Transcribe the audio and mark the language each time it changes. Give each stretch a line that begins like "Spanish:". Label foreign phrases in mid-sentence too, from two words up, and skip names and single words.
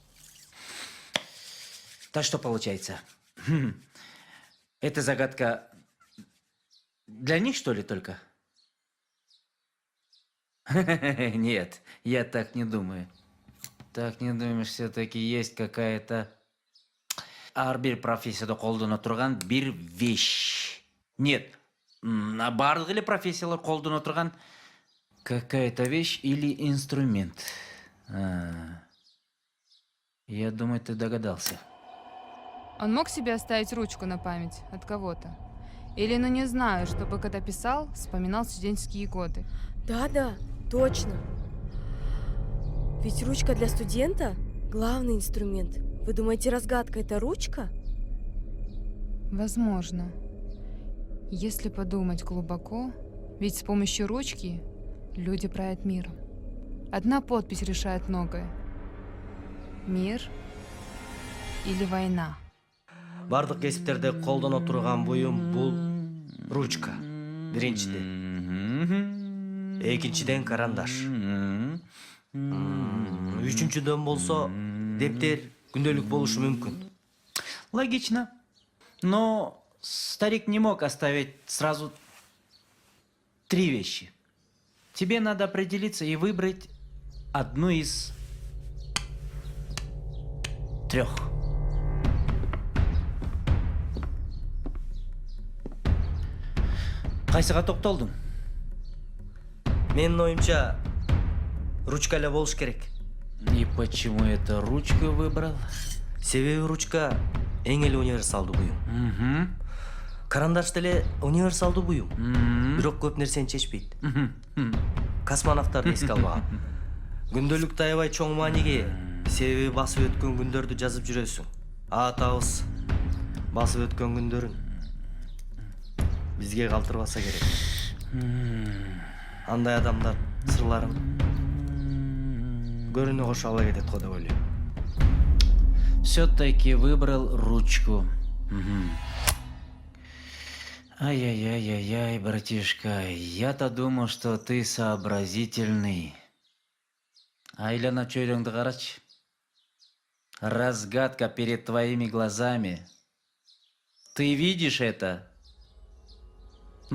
Russian: Так что получается? Эта загадка для них, что ли, только? Нет, я так не думаю. Так не думаешь, все-таки есть какая-то
Kyrgyz: ар бир профессияда колдоно турган бир
Russian: вещь. Нет,
Kyrgyz: барлык эле профессиялар колдоно турган
Russian: какая-то вещь или инструмент. Я думаю, ты догадался. Он мог себе оставить ручку на память от кого-то? Или, не знаю, чтобы когда писал, вспоминал студенческие годы? Да, точно. Ведь ручка для студента – главный инструмент. Вы думаете, разгадка – это ручка? Возможно. Если подумать глубоко, ведь с помощью ручки люди правят миром. Одна подпись решает многое. Мир или война?
Kyrgyz: Бардык кесиптерде колдоно турган буюм бул ручка. Биринчиден. Экинчиден карандаш. Үчүнчүдөн болсо дептер, күндөлүк болушу мүмкүн.
Russian: Логично. Но старик не мог оставить сразу 3 вещи. Тебе надо определиться и выбрать одну из 3.
Kyrgyz: Кайсыга токтолдуң? Менин оюмча ручка эле болуш керек.
Russian: И почему это ручку выбрал?
Kyrgyz: Себеби ручка эң эле универсалдуу буюм. Карандаш деле универсалдуу буюм. Бирок көп нерсени чечпейт. Космонавттарды эске албагам. Күндөлүктө аябай чоң мааниге, себеби басып өткөн күндөрдү жазып жүрөсүң. Атабыз басып өткөн күндөрүн бизге калтырбаса керек. Андай адамдар сырларын көрүнө кошо ала кетет го деп ойлойм.
Russian: Все-таки выбрал ручку. Ай-яй-яй-яй-яй, братишка, я-то думал, что ты сообразительный. Айлана чөйрөңдү карачы. Разгадка перед твоими глазами. Ты видишь это?